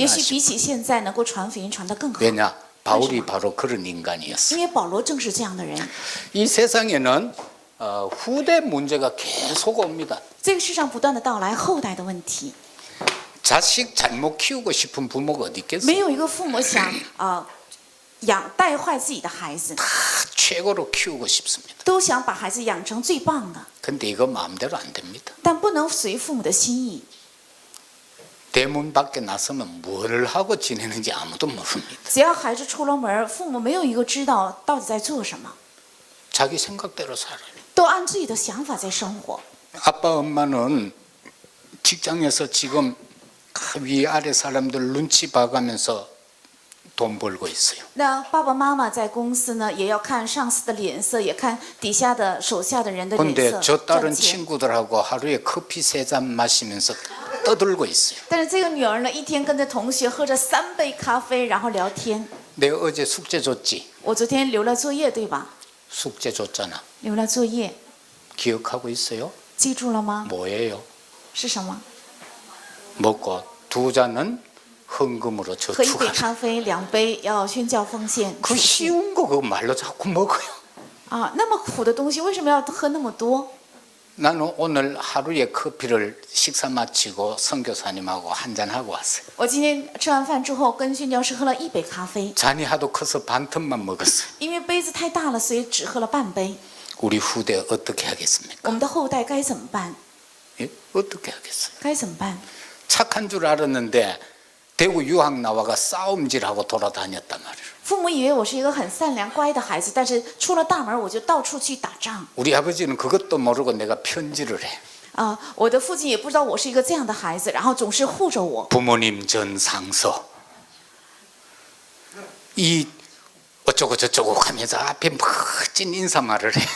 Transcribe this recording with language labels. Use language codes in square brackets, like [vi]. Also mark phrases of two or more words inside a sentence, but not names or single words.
[zh] 也许比 [ko] 싶어. [zh] 起现在能够传福音传得更好。 [ko] 왜냐? 바울이 바로 그런 인간이었어. [zh] 因为保罗正是这样的人。 [ko] 이 세상에는 후대 문제가 계속 옵니다. [zh] 这个世上不断的到来后代的问题， [ko] 자식 잘못 키우고 싶은 부모가 어디 [zh] 没 [ko] 있겠어요? [zh] 有一个父母想带坏自己的孩子， [ko] 다 최고로 키우고 싶습니다. [zh] 都想把孩子养成最棒的， [ko] 근데 이거 마음대로 안 됩니다. [zh] 但不能随父母的心意。 [ko] 대문 밖에 나서면 뭘 하고 지내는지 아무도 모릅니다. [zh] 只要孩子出了门，父母没有一个知道到底在做什么， [ko] 자기 생각대로 살아요. [zh] 都按自己的想法在生活。 [ko] 아빠 엄마는 직장에서 지금 위아래 사람들 눈치 봐가면서 돈 벌고 있어요. [zh] 那爸爸妈妈在公司呢，也要看上司的脸色，也看底下的手下的人的脸 [ko] 근데 [zh] 色 [ko] 저 [zh] 赚 [ko] 딸은 [zh] 钱。 [ko] 친구들하고 하루에 커피 3잔 마시면서 떠들고 있어요. [zh] 但是这个女儿呢，一天跟着同学喝着3杯咖啡，然后聊天。 [ko] 내가 어제 숙제 줬지? [zh] 我昨天留了作业，对吧？ [ko] 숙제 줬잖아. [zh] 留了作业， [ko] 기억하고 있어요? [zh] 记住了吗？ [ko] 뭐예요? [zh] 是什么？ [ko] 먹고 2잔은 헌금으로 [zh] 喝1杯 [ko] 저축하라. [zh] 咖啡，2杯要宣教奉献。 [ko] 그 쉬운 거 그거 말로 자꾸 먹어요. [zh] 啊，那么苦的东西为什么要喝那么多？ [ko] 나는 오늘 하루에 커피를 식사 마치고 선교사님하고 한잔 하고 왔어요. [zh] 我今天吃完饭之后，跟宣教师喝了1杯咖啡， [ko] 잔이 하도 커서 반 틈만 먹었어요. [zh] 因为杯子太大了，所以只喝了半杯。 [ko] 우리 후대 어떻게 하겠습니까? [zh] 我们的后代该怎么办？ [ko] 예? 어떻게 하겠어요? [zh] 该怎么办？ [ko] 착한 줄 알았는데 대구 유학 나와가 싸움질하고 돌아다녔단 말이에요. [zh] 父母以为我是一个很善良乖的孩子，但是出了大门我就到处去打仗。 [ko] 우리 아버지는 그것도 모르고 내가 편지를 해. [zh] 啊，我的父亲也不知道我是一个这样的孩子，然后总是护着我。 [ko] 부모님 전 상서. 이 어쩌고 저쩌고 하면서 앞에 멋진 인사말을 해.